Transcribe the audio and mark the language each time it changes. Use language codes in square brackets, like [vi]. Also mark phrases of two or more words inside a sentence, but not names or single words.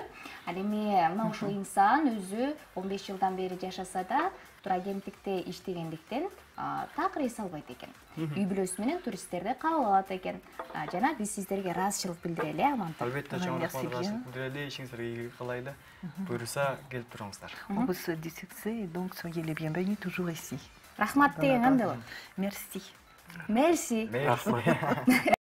[ky] Ал эми мына ушул инсан өзү 15 жылдан бери жашаса да, тур агенттикте иштегендиктен такыр эс албайт экен. Үй бүлөсү менен туристтерди кабыл алат экен. Жана биз сиздерге ыраазычылык билдирели, Амантай. Албетте, чоң ыраазычылык билдирели, ишиңизге ийгилик каалайлы. Буюрса, келип туруңуздар. [fr] On vous souhaite du succès, donc soyez les bienvenus toujours ici. [ky] Рахмат деген кандай болот? [fr] Merci. Merci. Merci.